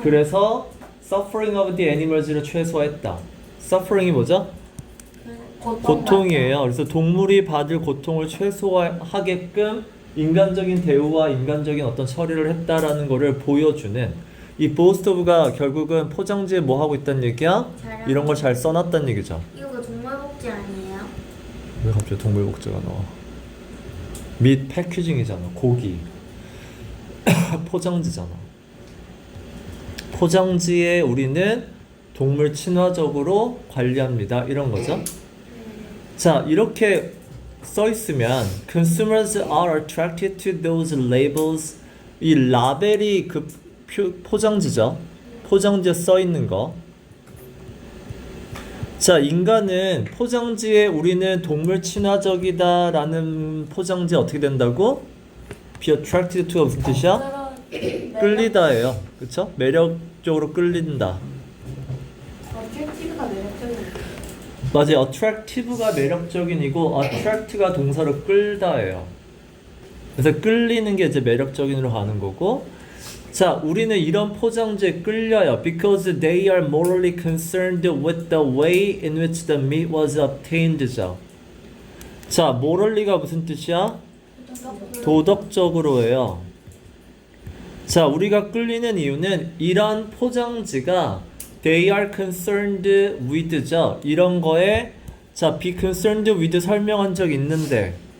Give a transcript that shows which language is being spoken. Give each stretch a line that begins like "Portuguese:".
Korean: 그래서
English: suffering of the animals
Korean: 를 최소화했다. suffering이 뭐죠? 고통이에요. 그래서 동물이 받을 고통을 최소화하게끔 인간적인 대우와 인간적인 어떤 처리를 했다라는 거를 보여주는 이 boast of가 결국은 포장지에 뭐 하고 있다는 얘기야? 자랑. 이런 걸 잘 써놨다는 얘기죠. 이거 동물복지 아니에요? 왜 갑자기 동물복지가 나와? 밋 패키징이잖아. 고기 포장지잖아. 포장지에 우리는 동물 친화적으로 관리합니다. 이런 거죠. 자, 이렇게 써 있으면
English: consumers are attracted to those labels.
Korean: 이 라벨이 그 포장지죠. 포장지에 써 있는 거. 자, 인간은 포장지에 우리는 동물 친화적이다라는 포장지에 어떻게 된다고? be attracted to가 무슨 뜻이야? 끌리다예요. 그쵸? 매력적으로 끌린다. 어트랙티브가 매력적인. 맞아요. attractive가 매력적인이고 attract가 동사로 끌다예요. 그래서 끌리는 게 이제 매력적인으로 가는 거고. 자, 우리는 이런 포장지에 끌려요.
English: Because they are morally concerned with the way in which the meat was obtained죠.
Korean: 자, morally가 무슨 뜻이야? 도덕적으로예요. 자, 우리가 끌리는 이유는 이런 포장지가
English: they are concerned with
Korean: 죠. 이런 거에 자, be concerned with 설명한 적 있는데